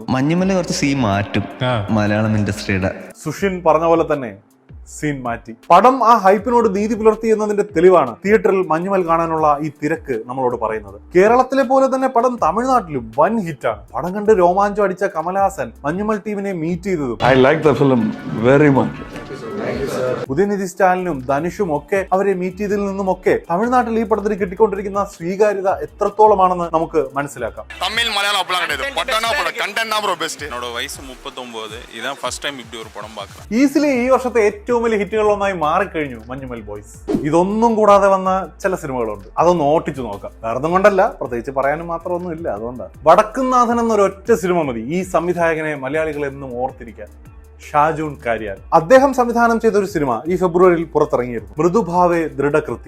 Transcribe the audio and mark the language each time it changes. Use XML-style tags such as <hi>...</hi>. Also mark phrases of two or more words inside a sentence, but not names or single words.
<ml>മഞ്ഞുമൽ കുറച്ച് സീൻ മാറ്റും മലയാളം ഇൻഡസ്ട്രിയുടെ. സുഷിൻ പറഞ്ഞ പോലെ തന്നെ സീൻ മാറ്റി. പടം ആ ഹൈപ്പിനോട് നീതി പുലർത്തി എന്നതിന്റെ തെളിവാണ് തിയേറ്ററിൽ മഞ്ഞുമൽ കാണാനുള്ള ഈ തിരക്ക് നമ്മളോട് പറയുന്നത്. കേരളത്തിലെ പോലെ തന്നെ പടം തമിഴ്നാട്ടിലും വൻ ഹിറ്റാണ്. പടം കണ്ട് രോമാഞ്ചം അടിച്ച കമൽഹാസൻ മഞ്ഞുമൽ ടീമിനെ മീറ്റ് ചെയ്തതും</ml> <en>I like the film very much.</en> <ml>ഉദയനിധി സ്റ്റാലിനും ധനുഷും ഒക്കെ അവരെ മീറ്റ് ചെയ്തതിൽ നിന്നുമൊക്കെ തമിഴ്നാട്ടിൽ ഈ പടത്തിന് കിട്ടിക്കൊണ്ടിരിക്കുന്ന സ്വീകാര്യത എത്രത്തോളമാണെന്ന് നമുക്ക് മനസ്സിലാക്കാം.</ml> <ta>தமிழ் மலையாளம் அப்பலாம் கிடையாது. பட்டனா படம் கண்டென்ட் தான்</ta> <en>bro best.</en> <ta>என்னோட வயசு 39. இதான்</ta> <en>first time</en> <ta>இப்படி ஒரு படம் பார்க்கறேன்.</ta> <ml>ഈസിലി ഈ വർഷത്തെ ഏറ്റവും വലിയ ഹിറ്റുകളൊന്നായി മാറിക്കഴിഞ്ഞു മഞ്ഞുമൽ ബോയ്സ്. ഇതൊന്നും കൂടാതെ വന്ന ചില സിനിമകളുണ്ട്, അതൊന്ന് ഓട്ടിച്ചു നോക്കാം. വേറൊന്നും കൊണ്ടല്ല, പ്രത്യേകിച്ച് പറയാനും മാത്രമൊന്നും ഇല്ല, അതുകൊണ്ടാണ്. വടക്കുംനാഥൻ എന്നൊരൊറ്റ സിനിമ മതി ഈ സംവിധായകനെ മലയാളികൾ എന്നും ഓർത്തിരിക്കാൻ. ഷാജൂൺ കാര്യാൽ അദ്ദേഹം സംവിധാനം ചെയ്ത ഒരു സിനിമ ഈ ഫെബ്രുവരിയിൽ പുറത്തിറങ്ങിയിരുന്നു, മൃദുഭാവേ ദൃഢകൃത്യ.</ml>